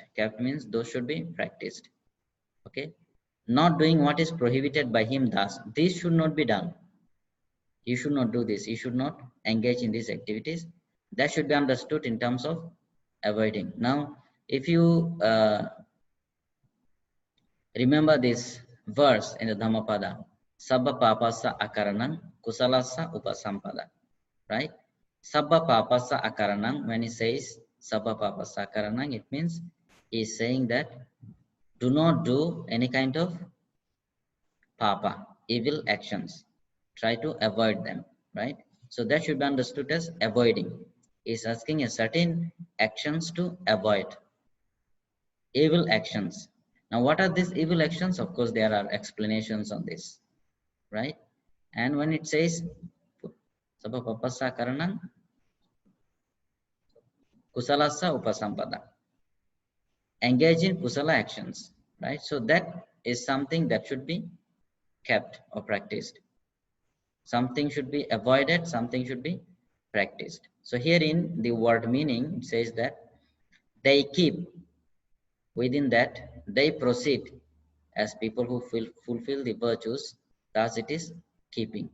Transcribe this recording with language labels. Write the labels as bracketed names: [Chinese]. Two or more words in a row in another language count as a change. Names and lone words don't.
[English] Kept means those should be practiced. Okay, not doing what is prohibited by him. Thus, this should not be done. You should not do this. You should not engage in these activities. That should be understood in terms of avoiding. Now, if you remember this verse in the Dhammapada, [Pali] Sabba papasa akaranam kusalasa upasampada, [English] right? [Pali] Sabba papasa akaranam, [English] when he says [Pali] Sabba papasa akaranam, [English] it means he is saying that do not do any kind of papa, evil actions. Try to avoid them, right? So that should be understood as avoiding. He is asking a certain actions to avoid. Evil actions. Now, what are these evil actions? Of course, there are explanations on this, right? And when it says [Pali] Sabha papasa karanam kusalasa upasampada, [English] engage in kusala actions, right? So that is something that should be kept or practiced. Something should be avoided, something should be practiced. So here in the word meaning, it says that they keep, within that they proceed as people who fulfill the virtues, thus it is keeping.